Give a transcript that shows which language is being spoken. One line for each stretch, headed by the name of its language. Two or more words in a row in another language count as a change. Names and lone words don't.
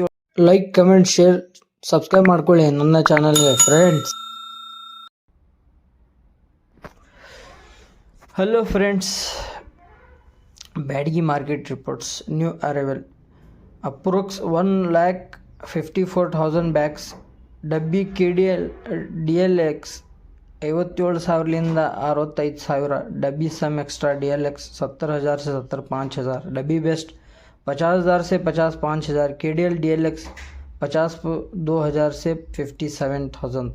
English: like, comment, share, subscribe
Kannada: ಮಾಡ್ಕೊಳ್ಳಿ ನನ್ನ ಚಾನಲ್ಗೆ ಫ್ರೆಂಡ್ಸ್.
English: Hello friends, Byadagi market reports. new arrival approx 1,54,000 bags.
Kannada: ಡಬ್ಬಿ KDL DLX 57,000 65,000.
Hindi: डब्बी सम एक्स्ट्रा DLX 70,000 से 75,000. डब्बी बेस्ट 50,000 से 55,000. KDL DLX 52,000 से 57,000 तक.